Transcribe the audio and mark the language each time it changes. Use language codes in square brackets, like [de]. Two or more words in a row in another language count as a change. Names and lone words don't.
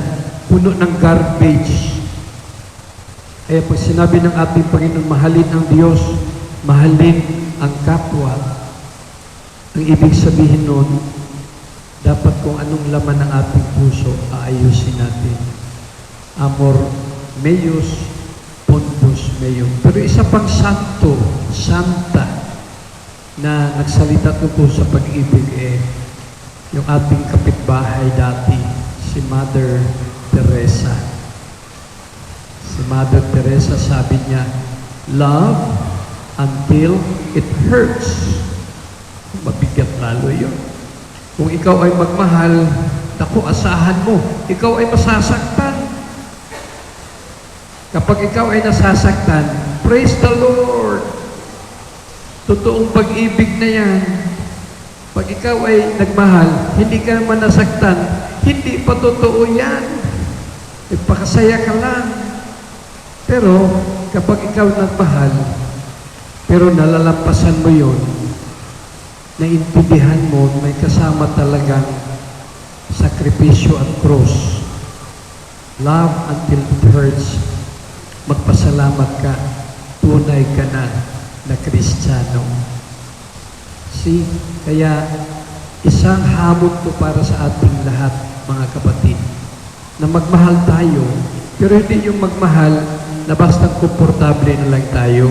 [tl] Puno ng garbage. Kaya pag sinabi ng ating Panginoon, mahalin ang Diyos, mahalin ang kapwa, ang ibig sabihin nun, dapat kung anong laman ng ating puso, aayusin natin. [la] Amor meus, pondus meum. [tl] Pero isa pang santo, santa, na nagsalita tungkol sa pag-ibig yung ating kapitbahay dati, si Mother Teresa. Si Mother Teresa, sabi niya, [en] love until it hurts. [tl] Mabigat lalo yun. Kung ikaw ay magmahal, naku, asahan mo, ikaw ay masasaktan. Kapag ikaw ay nasasaktan, [en] praise the Lord! [tl] Totoong pag-ibig na yan. Pag ikaw ay nagmahal, hindi ka naman nasaktan, hindi pa totoo yan. Nagpakasaya ka lang. Pero, kapag ikaw nagmahal, pero nalalampasan mo yun, naintindihan mo, may kasama talagang sakripisyo at cross. [en] Love until it hurts. [tl] Magpasalamat ka. Tunay ka na Kristiyano. [en] See? [tl] Kaya isang hamon to para sa ating lahat, mga kapatid, na magmahal tayo, pero hindi yung magmahal na basta komportable na lang tayo.